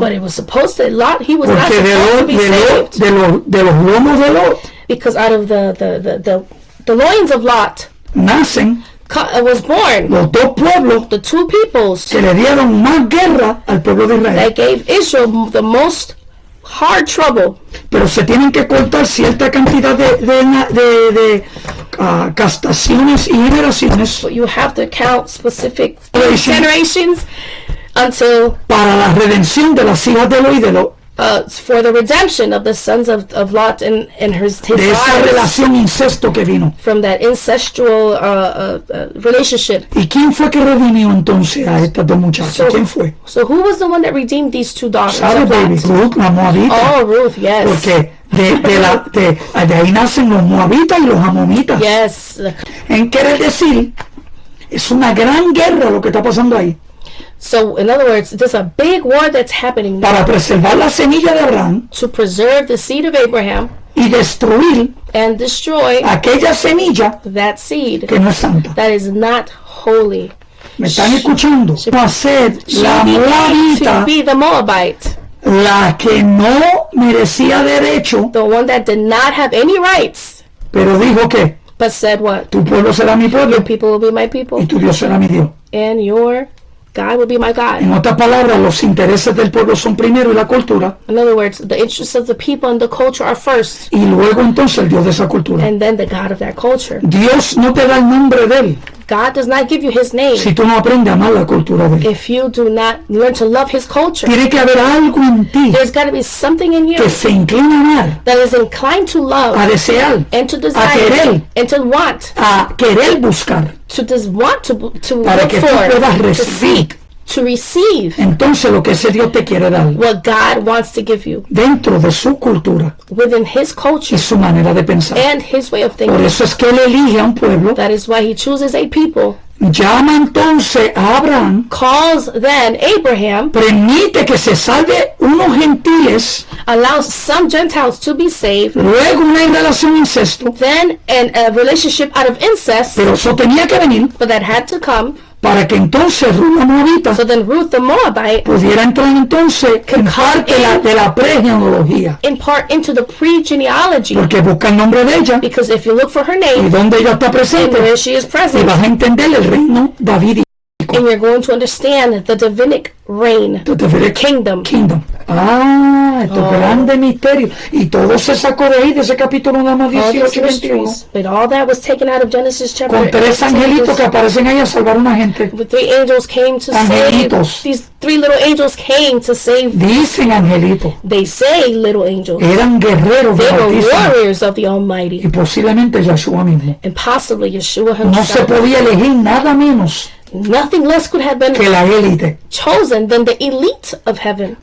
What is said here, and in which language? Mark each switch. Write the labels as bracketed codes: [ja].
[en] But it was supposed to Lot, he was not [es] porque [en] supposed to be saved, [es] de los lomos de Lot [en] because out of the loins of Lot [es] nacen [en] was born [es] los dos pueblos [en] the two peoples [es] que le dieron más guerra al pueblo de Israel. [en] that gave Israel the most hard trouble. [es] Pero se tienen que cortar cierta cantidad de castaciones y generaciones [en] But you have to count specific Generation. generations until [es] para la redención de las hijas de Lot y de Lot, [en] for the redemption of the sons of Lot and his [es] de esa [en] wives [es] relación incesto que vino. [en] from that incestual relationship. [es] ¿Y quién fue que redimió entonces a estas dos muchachas? ¿Quién fue? [en] So who was the one that redeemed these two daughters? [es] ¿Sabe, [en] of baby? Lot? [es] Ruth, la moabita. [en] Oh, Ruth, yes. [es] Porque de ahí nacen los moabitas y los amonitas. [en] Yes. [es] En querer decir, es una gran guerra lo que está pasando ahí. [en] So, in other words, there's a big war that's happening now [es] Para preservar la semilla de Abraham [en] to preserve the seed of Abraham [es] y destruir [en] and destroy [es] aquella semilla [en] that seed [es] que no es santa. [en] that is not holy. [es] ¿Me están escuchando? Va a ser la [en] To [es] moabita [en] be the Moabite, [es] la que no merecía derecho, [en] the one that did not have any rights, [es] pero dijo que [en] but said what? [es] tu pueblo será mi pueblo [en] Your people will be my [es] y [en] people, [es] tu Dios será mi Dios. [en] and your God will be my God. [es] En otras palabras, los intereses del pueblo son primero y la cultura, [en] In other words, the interests of the people and the culture are first, [es] y luego entonces el Dios de esa cultura. [en] and then the God of that culture. [es] Dios no te da el nombre de él [en] God does not give you His name [es] si tú no aprendes a amar la cultura de él. [en] if you do not learn to love His culture. [es] Tiene que haber algo en ti [en] There's got to be something in you [es] que se inclina a amar, [en] that is inclined to love [es] a desear, [en] and to [es] a [en] desire [es] querer, [en] and to want, [es] a querer buscar, [en] to just want to [es] para [en] look [es] que tú [en] for, [es] puedas [en] to [es] recibir. [en] seek, to receive [es] Entonces lo que ese Dios te quiere dar [en] what God wants to give you [es] dentro de su cultura [en] within His culture [es] y su manera de pensar. [en] and His way of [es] Por [en] thinking. [es] eso es que él elige a un pueblo, [en] That is why He chooses a people, [es] llama entonces a Abraham, [en] calls then Abraham, [es] permite que se salve unos gentiles, [en] allows some Gentiles to be saved, [es] luego una relación incesto, [en] then a relationship out of incest, [es] pero eso tenía que venir [en] but that had to come, [es] para que entonces Ruth la moabita [en] so then Ruth the Moabite [es] pudiera entrar entonces en parte de la pregenealogía, [en] in part into the pre-genealogy, [es] porque busca el nombre de ella [en] because if you look for her [es] y [en] name [es] donde ella está [en] and [es] presente [en] where she is [es] y [en] present, [es] vas a entender el reino davídico, [en] and you're going to understand the Davidic reign, the Davidic kingdom. [es] kingdom. Estos grandes misterios. Y todo se sacó de ahí, de ese capítulo 1, 18 y 21. [en] But all that was taken out of Genesis chapter [es] Con 3 angelitos que aparecen ahí a salvar a una gente. [en] The 3 angels came to [es] Angelitos. [en] save. These 3 little angels came to save. [es] Dicen angelitos. [en] They say little angels. [es] Eran guerreros [en] They [es] del [en] were [es] Altísimo. [en] warriors of the Almighty. [es] Y posiblemente Yahshua mismo. [en] And possibly Yeshua [es] No se [en] himself. [es] podía elegir nada menos [en] Nothing less could have been [es] que la élite. [en] chosen than the elite of heaven.